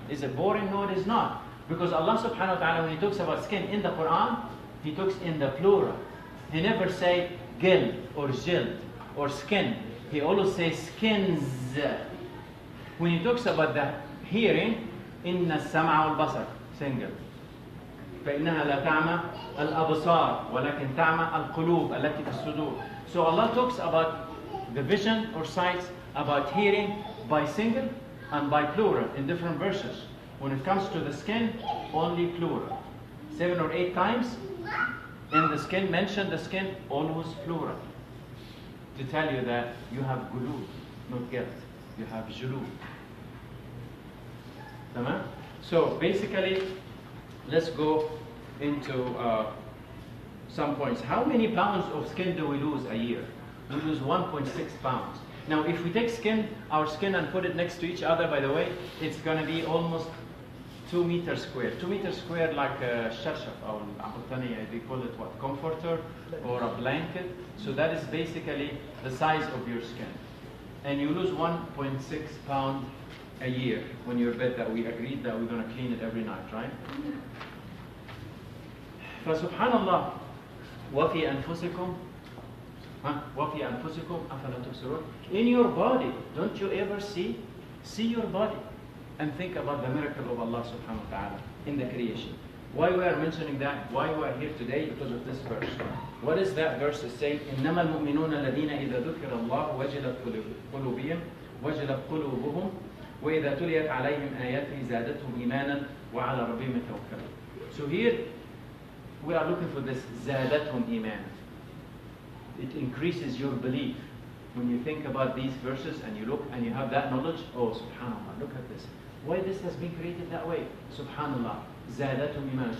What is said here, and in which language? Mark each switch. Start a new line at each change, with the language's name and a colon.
English: Is it boring? No, it is not. Because Allah subhanahu wa ta'ala, when He talks about skin in the Quran, He talks in the plural. He never say gild or jild or skin. He always says skins. When he talks about the hearing,
Arabic: إن السمع والبصر
English: single.
Arabic: فإنها لا تعمى الأبصار ولكن تعمى القلوب التي في الصدور.
English: So Allah talks about the vision or sight, about hearing by single and by plural in different verses. When it comes to the skin, only plural. 7 or 8 times in the skin, mention the skin, always plural. To tell you that you have gulub, not guilt. You have julub.
Arabic: تمام?
English: So basically, let's go into some points. How many pounds of skin do we lose a year? We lose 1.6 pounds. Now, if we take our skin and put it next to each other, by the way, it's going to be almost 2 meters square. 2 meters square like a sharshaf, or they call it what? Comforter or a blanket. So that is basically the size of your skin. And you lose 1.6 pounds a year when your bed that we agreed that we're going to clean it every night, right?
Arabic: فسبحان الله وفي أنفسكم وفي أنفسكم أفلا تبصرون.
English: In your body, don't you ever see your body and think about the miracle of Allah subhanahu wa ta'ala in the creation. Why we are mentioning that? Why we are here today? Because of this verse. What is that verse saying?
Arabic: إنما المؤمنون الذين إذا ذكر الله وجلت قلوبهم وجلت قلوبهم وإذا تليت عليهم آياته زادتهم إيمانا وعلى ربهم يتوكلون.
English: So here we are looking for this
Arabic: زادتهم إيمانا.
English: It increases your belief. When you think about these verses and you look and you have that knowledge, oh subhanallah, look at this. Why this has been created that way?
Arabic: Subhanallah. زادتهم إيمانا.